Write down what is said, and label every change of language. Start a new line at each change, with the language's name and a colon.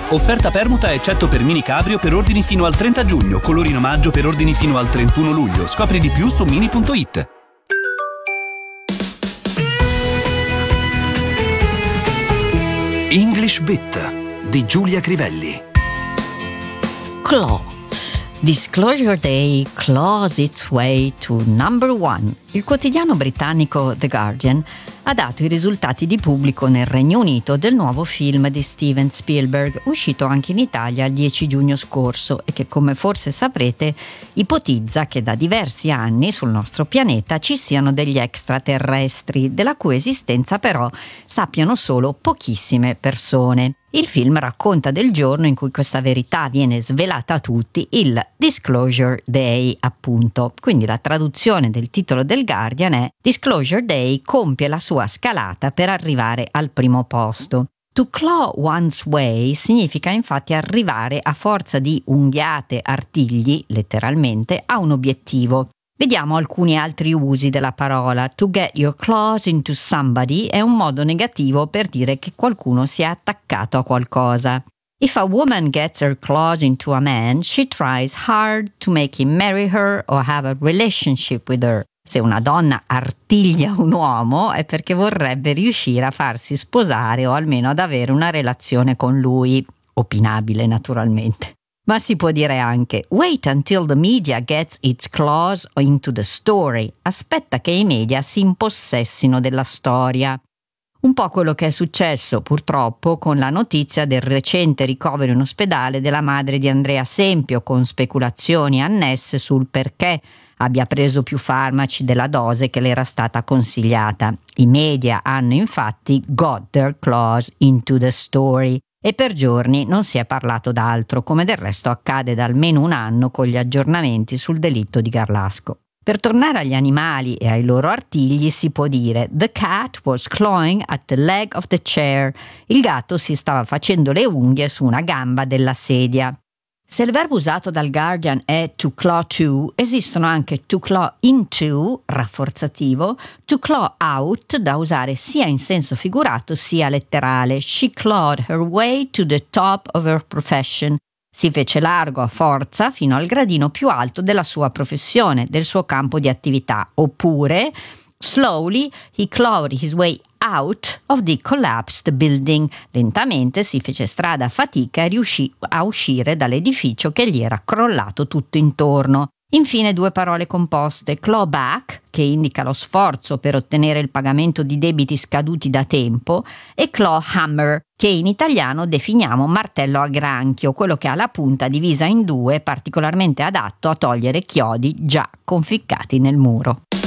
Italian: Offerta permuta eccetto per Mini Cabrio per ordini fino al 30 giugno. Colori in omaggio per ordini fino al 31 luglio. Scopri di più su mini.it. English Bit di Giulia Crivelli.
English: Claw. Disclosure Day claws its way to number one.
Italian: Il quotidiano britannico The Guardian ha dato i risultati di pubblico nel Regno Unito del nuovo film di Steven Spielberg, uscito anche in Italia il 10 giugno scorso e che, come forse saprete, ipotizza che da diversi anni sul nostro pianeta ci siano degli extraterrestri, della cui esistenza però sappiano solo pochissime persone. Il film racconta del giorno in cui questa verità viene svelata a tutti, il Disclosure Day, appunto. Quindi la traduzione del titolo del Guardian è: Disclosure Day compie la sua scalata per arrivare al primo posto.
English: To claw one's way
Italian: significa infatti arrivare a forza di unghiate, artigli, letteralmente, a un obiettivo. Vediamo alcuni altri usi della parola.
English: To get your claws into somebody
Italian: è un modo negativo per dire che qualcuno si è attaccato a qualcosa.
English: If a woman gets her claws into a man, she tries hard to make him marry her or have a relationship with her.
Italian: Se una donna artiglia un uomo è perché vorrebbe riuscire a farsi sposare o almeno ad avere una relazione con lui. Opinabile, naturalmente. Ma si può dire anche:
English: wait until the media gets its claws into the story.
Italian: Aspetta che i media si impossessino della storia. Un po' quello che è successo, purtroppo, con la notizia del recente ricovero in ospedale della madre di Andrea Sempio, con speculazioni annesse sul perché abbia preso più farmaci della dose che le era stata consigliata. I media hanno infatti
English: got their claws into the story.
Italian: E per giorni non si è parlato d'altro, come del resto accade da almeno un anno con gli aggiornamenti sul delitto di Garlasco. Per tornare agli animali e ai loro artigli si può dire:
English: the cat was clawing at the leg of the chair.
Italian: Il gatto si stava facendo le unghie su una gamba della sedia. Se il verbo usato dal Guardian è to claw to, esistono anche to claw into, rafforzativo, to claw out, da usare sia in senso figurato sia letterale.
English: She clawed her way to the top of her profession.
Italian: Si fece largo a forza fino al gradino più alto della sua professione, del suo campo di attività.
English: Oppure, slowly he clawed his way out of the collapsed building.
Italian: Lentamente si fece strada a fatica e riuscì a uscire dall'edificio che gli era crollato tutto intorno. Infine due parole composte: claw back, che indica lo sforzo per ottenere il pagamento di debiti scaduti da tempo, e claw hammer, che in italiano definiamo martello a granchio, quello che ha la punta divisa in due, particolarmente adatto a togliere chiodi già conficcati nel muro.